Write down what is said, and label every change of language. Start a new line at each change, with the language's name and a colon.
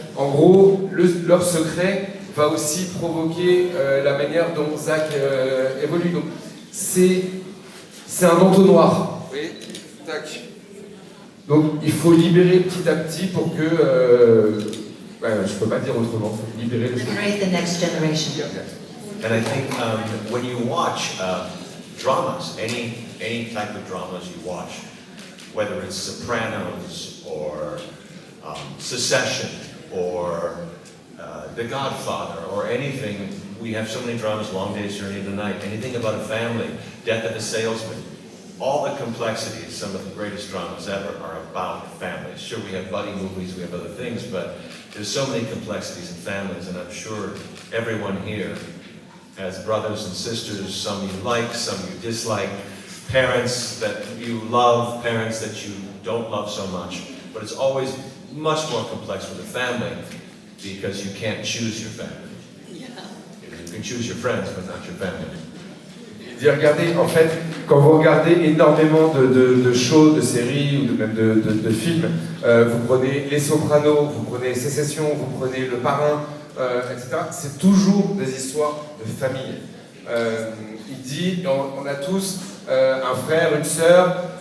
French: En gros, leur secret va aussi provoquer la manière dont Zach évolue. Donc c'est un entonnoir. Vous voyez ? Tac. Donc il faut libérer petit à petit pour que... je ne peux pas dire autrement. Libérer les secrets.
English: Liberate the next generation. And I think when you watch dramas, any type of dramas you watch, whether it's Sopranos or Succession or The Godfather or anything, we have so many dramas, Long Day's Journey into the Night, anything about a family, Death of a Salesman, all the complexities, some of the greatest dramas ever are about families. Sure, we have buddy movies, we have other things, but there's so many complexities in families, and I'm sure everyone here has brothers and sisters, some you like, some you dislike, parents that you love, parents that you don't love so much, but it's always much more complex with a family because you can't choose your family. Yeah. You can choose your friends, but not your family.
French: Il dit, regardez, en fait, quand vous regardez énormément de shows, de séries ou même de films, vous prenez Les Sopranos, vous prenez Sécession, vous prenez Le Parrain, etc. C'est toujours des histoires de famille. Il dit, on a tous un frère, une sœur.